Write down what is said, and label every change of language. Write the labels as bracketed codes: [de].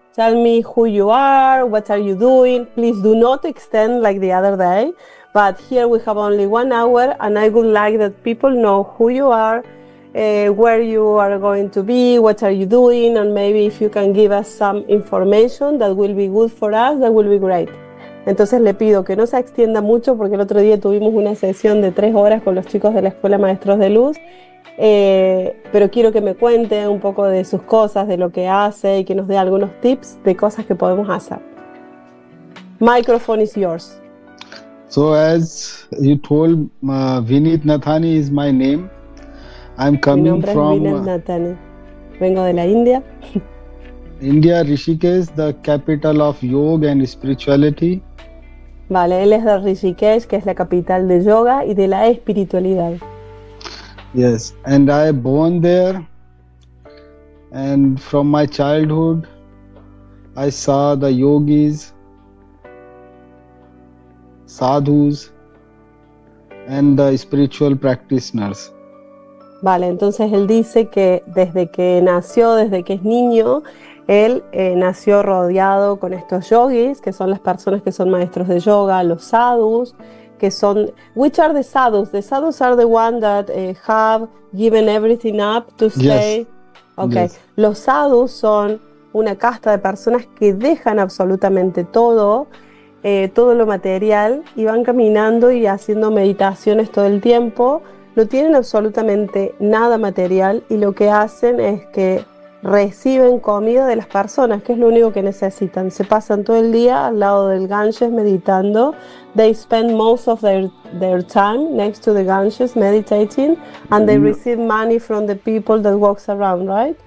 [en] Tell me who you are, what are you doing. Please do not extend like the other day, but here we have only 1 hour and I would like that people know who you are, where you are going to be, what are you doing, and maybe if you can give us some information that will be good for us, that will be great. [es] Entonces le pido que no se extienda mucho porque el otro día tuvimos una sesión de 3 horas con los chicos de la Escuela Maestros de Luz, pero quiero que me cuente un poco de sus cosas, de lo que hace y que nos dé algunos tips de cosas que podemos hacer. [en] Microphone is yours. So as you told, Vineet Nathani is my name. I'm coming [es] Mi nombre [en] from... [es] es Vineet Nathani. Vengo de la India. [en] India, Rishikesh, the capital of yoga and spirituality. [es] Vale, él es de Rishikesh, que es la capital de yoga y de la espiritualidad. [en] Yes, and I born there, and from my childhood I saw the yogis, sadhus, and the spiritual practitioners. [es] Vale, entonces él dice que desde que nació, desde que es niño, él nació rodeado con estos yogis, que son las personas que son maestros de yoga, los sadhus, que son... [en] Which are the sadhus? The sadhus are the one that have given everything up to stay... Yes. Okay. Yes. [es] Los sadhus son una casta de personas que dejan absolutamente todo, todo lo material, y van caminando y haciendo meditaciones todo el tiempo. No tienen absolutamente nada material y lo que hacen es que reciben comida de las personas, que es lo único que necesitan. Se pasan todo el día al lado del Ganges meditando. [en] They spend most of their time next to the Ganges meditating, and they receive money from the people that walks around, right?